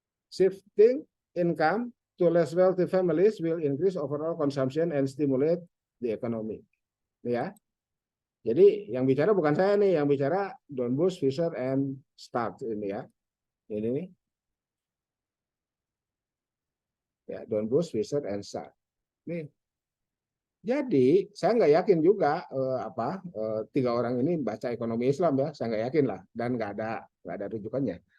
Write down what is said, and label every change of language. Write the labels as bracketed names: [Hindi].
[English] Shifting income to less wealthy families will increase overall consumption and stimulate the economy. [Indonesian] Ya. Jadi yang bicara bukan saya nih, yang bicara Don Bush, Fisher and Start ini ya. Ini nih. Ya, Don Bush, Fisher and Start. Nih. Jadi saya nggak yakin juga tiga orang ini baca ekonomi Islam ya, saya nggak yakin lah dan nggak ada rujukannya.